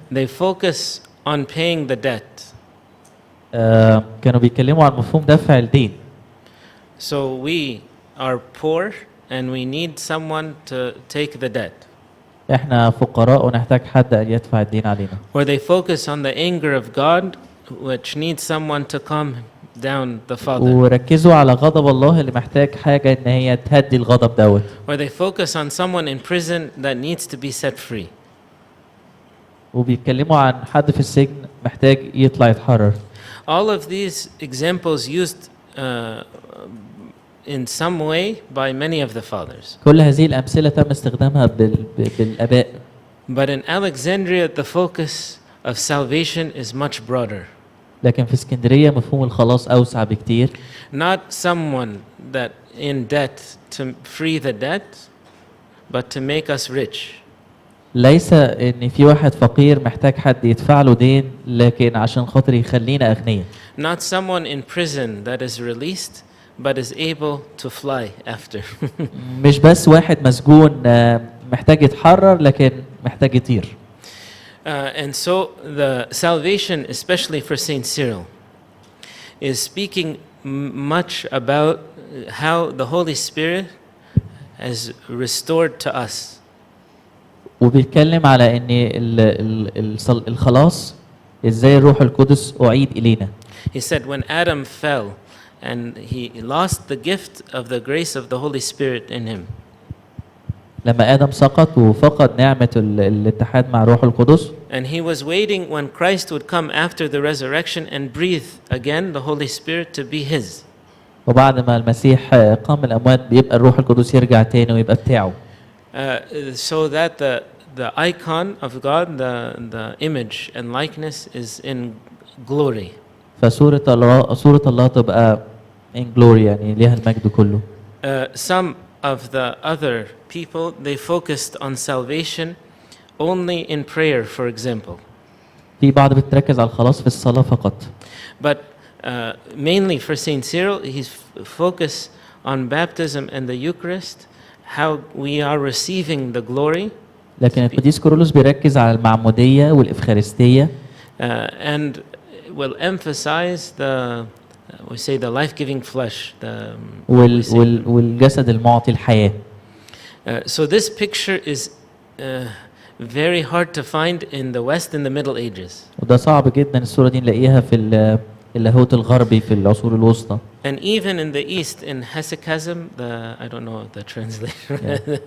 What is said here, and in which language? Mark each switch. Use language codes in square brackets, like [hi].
[en] they focus on paying the debt. [ar] كانوا بيتكلموا عن مفهوم دفع الدين. [en] So we are poor and we need someone to take the debt. [ar] احنا فقراء ونحتاج حد ان يدفع الدين علينا. [en] Or they focus on the anger of God, which needs someone to calm down the Father. [ar] وركزوا على غضب الله اللي محتاج حاجة ان هي تهدي الغضب دوت. [en] Or they focus on someone in prison that needs to be set free. [ar] وبيتكلموا عن حد في السجن محتاج يطلع يتحرر. [en] All of these examples used in some way by many of the fathers. [ar] كل هذه الأمثلة تم استخدامها بالآباء. [en] But in Alexandria, the focus of salvation is much broader. [ar] لكن في اسكندرية مفهوم الخلاص أوسع بكتير. [en] Not someone that in debt to free the debt, but to make us rich. [ar] ليس إن في واحد فقير محتاج حد يدفع له دين لكن عشان خاطر يخلينا أغنياء. [en] Not someone in prison that is released, but is able to fly after. [ar] مش بس واحد مسجون محتاج يتحرر لكن محتاج يطير. [en] And so the salvation, especially for Saint Cyril, is speaking much about how the Holy Spirit has restored to us. [ar] وبيتكلم على ان الخلاص ازاي الروح القدس اعيد الينا. [en] He said when Adam fell and he lost the gift of the grace of the Holy Spirit in him. [ar] لما آدم سقط وفقد نعمة الاتحاد مع الروح القدس. [en] And he was waiting when Christ would come after the resurrection and breathe again the Holy Spirit to be his. [ar] وبعد ما المسيح قام من الأموات بيبقى الروح القدس يرجع تاني ويبقى بتاعه. [en] So that the icon of God, the image and likeness is in glory. [ar] فصورة الله تبقى [en] in glory [ar] يعني ليها المجد كله. [en] Some of the other people, they focused on salvation only in prayer, for example. [ar] في بعض بتركز على الخلاص في الصلاة فقط. [en] But mainly for Saint Cyril, he's focused on baptism and the Eucharist, how we are receiving the glory. [ar] لكن القديس كيرلس بيركز على المعمودية والإفخارستية. [en] And will emphasize we say the life-giving flesh. [ar] والجسد المعطي الحياة. [en] So this picture is very hard to find in the West in the Middle Ages. [ar] وده صعب جدا الصورة دي نلاقيها في اللاهوت الغربي في العصور الوسطى. [en] And even in the East, in hesychasm, I don't know the translation.